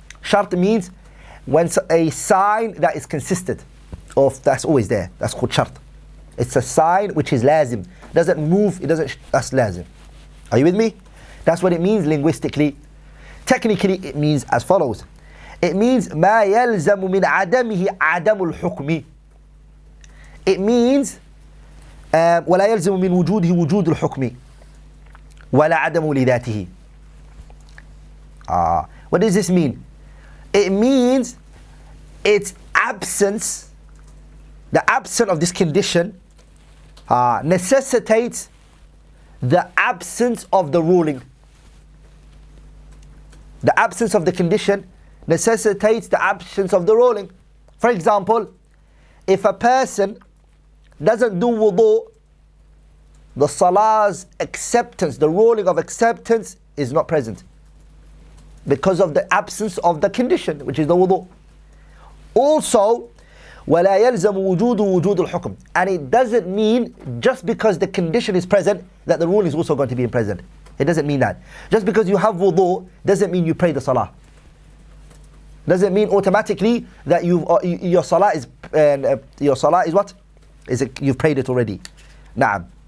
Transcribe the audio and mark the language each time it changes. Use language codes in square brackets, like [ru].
[en] Shart means when a sign that is consistent, or that's always there. That's called shart. It's a sign which is lazim. Doesn't move, it doesn't, that's lazim. Are you with me? That's what it means linguistically. Technically, it means as follows. [ar] It means ما يلزم من عدمه عدم الحكم. It means ولا يلزم من وجوده وجود الحكم ولا عدم لذاته. [en] What does this mean? It means its absence, the absence of this condition necessitates the absence of the ruling. The absence of the condition necessitates the absence of the ruling. For example, if a person doesn't do wudu, the salah's acceptance, the ruling of acceptance is not present because of the absence of the condition, which is the wudu. [ar] Also, وَلَا يَلْزَمُ وُجُودُ وُجُودُ الْحُكْمِ. [en] And it doesn't mean just because the condition is present that the ruling is also going to be present. It doesn't mean that. Just because you have wudu doesn't mean you pray the salah. Doesn't mean automatically that your salah is what? You've prayed it already. Na'am.